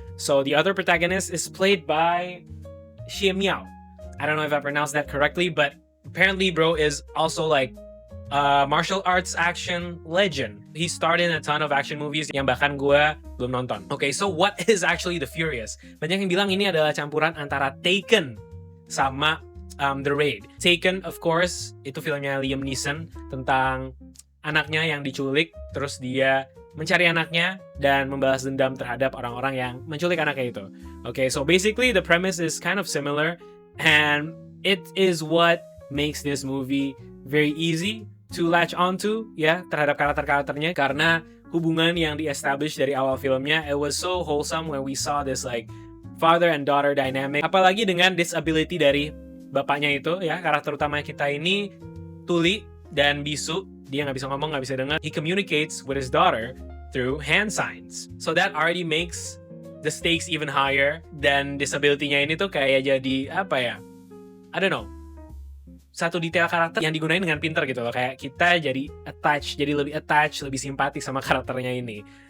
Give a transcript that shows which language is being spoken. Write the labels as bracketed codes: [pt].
[en] So the other protagonist is played by Xie Miao. I don't know if I pronounced that correctly, but apparently bro is also like martial arts action legend. He starred in a ton of action movies [id] yang bahkan gue belum nonton. [en] Okay, so what is actually The Furious? [id] Banyak yang bilang ini adalah campuran antara Taken sama The Raid. Taken, [en] of course, [id] itu filmnya Liam Neeson tentang anaknya yang diculik, terus dia mencari anaknya dan membalas dendam terhadap orang-orang yang menculik anaknya itu. [en] Okay, so basically the premise is kind of similar, and it is what makes this movie very easy to latch onto, [id] ya, terhadap karakter-karakternya, karena hubungan yang di-establish dari awal filmnya, [en] it was so wholesome when we saw this like father and daughter dynamic. [id] Apalagi dengan disability dari bapaknya itu, ya, karakter utama kita ini tuli dan bisu, dia nggak bisa ngomong, nggak bisa dengar. [en] He communicates with his daughter through hand signs, so that already makes the stakes even higher. [id] Dan disability-nya ini tuh kayak jadi apa ya? [en] I don't know. [id] Satu detail karakter yang digunain dengan pintar gitu loh, kayak kita jadi lebih attach, lebih simpati sama karakternya ini.